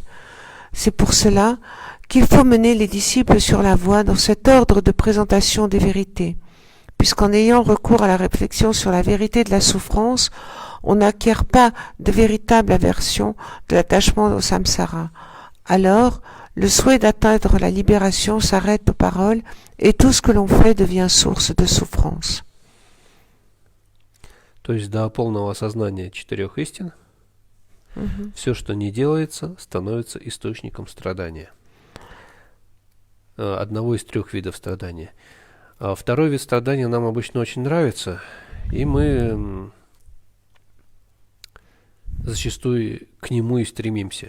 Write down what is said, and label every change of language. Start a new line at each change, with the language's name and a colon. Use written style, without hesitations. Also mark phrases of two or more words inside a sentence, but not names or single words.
French: C'est pour cela qu'il faut mener les disciples sur la voie dans cet ordre de présentation des vérités, puisqu'en ayant recours à la réflexion sur la vérité de la souffrance, on n'acquiert pas de véritable aversion de l'attachement au samsara. Alors, le souhait d'atteindre la libération s'arrête aux paroles et tout ce que l'on fait devient source de souffrance.
Russian: То есть до полного осознания 4 истин, все, что не делается, становится источником страдания. Одного из 3 видов страдания. Второй вид страдания нам обычно очень нравится, и мы зачастую к нему и стремимся.